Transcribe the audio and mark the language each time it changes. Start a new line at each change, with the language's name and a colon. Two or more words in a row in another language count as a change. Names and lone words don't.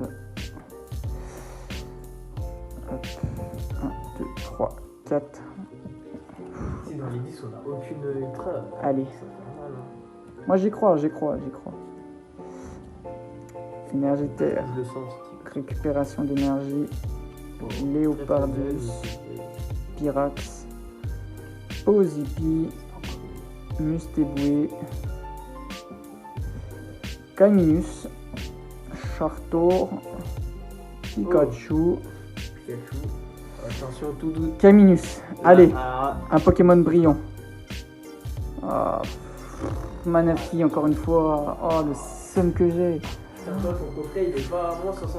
French: Hop. 1, 2, 3, 4. Si dans les 10, on a aucune ultra. Allez. Ça fait mal. Hein. Moi, j'y crois. Énergie terre. Je le sens, ce type. Récupération d'énergie. Léopardus. Pyrax. Ozipi. Mustéboué. Caminus. Chartor. Pikachu. Pikachu. Attention, tout doux. Caminus. Allez, Ah, un Pokémon brillant. Ah, Manaphy, encore une fois. Oh, le seum que j'ai. putain, toi, ton coffret, il est pas à moins 60.